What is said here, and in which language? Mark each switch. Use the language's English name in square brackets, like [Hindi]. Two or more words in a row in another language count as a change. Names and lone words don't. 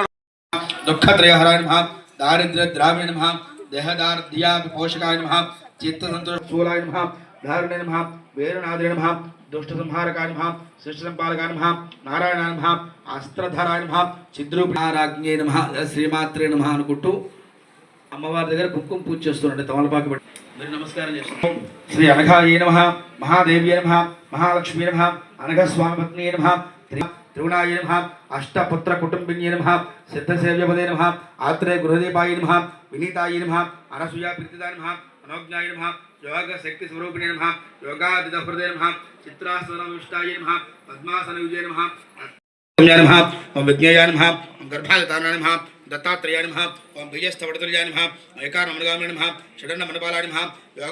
[Sanskrit] దుఃఖత్రయహరాయ నమః, దారిద్ర్య ద్రావిణ నమః, దేహదార్ధ్యా పోషకాయ నమః, చిత్త సంతోషూలాయ నమః, ధారుణ్య నమః, వేరునాథాయ నమః, దుష్ట సంహారకాయ నమః, సృష్టి సంపాలకాయ నమః, నారాయణాయ నమః, అస్త్రధారాయ నమః, చిద్రూపిణారాజ్ఞే నమః, శ్రీమాత్రే నమః [Telugu] అనుకుంటూ అమ్మవారి దగ్గర కుంకుమ పూజ చేస్తున్నాండి. తమలపాకు పెట్టి మీరు నమస్కారం చేస్తున్నాం. [Sanskrit] శ్రీ అనఘాయ నమః, మహాదేవ్యే నమః, మహాలక్ష్మీ నమః, అనఘస్వామిపత్న్యే నమః, त्रिगुणाय नमः अष्टपुत्र कुटुंबिन्ये नमः सिद्धसेव्यपदे नमः आत्रेय गृहदीपाय नमः विनीताय नमः अनसूया प्रीतिदाय नमः मनोज्ञाय नमः योग शक्ति स्वरूपिणे नमः योगादिदहृदय नमः चित्रासनविष्टाय नमः पद्मासन विजय नमः नमः ओम विज्ञाय नमः ओम गर्भाधारणाय नमः दत्तात्रेयाय नमः ओम बीजस्थवडतुल्याय नमः एकानमनगामिने नमः षडन्नमनपालाय नमः योग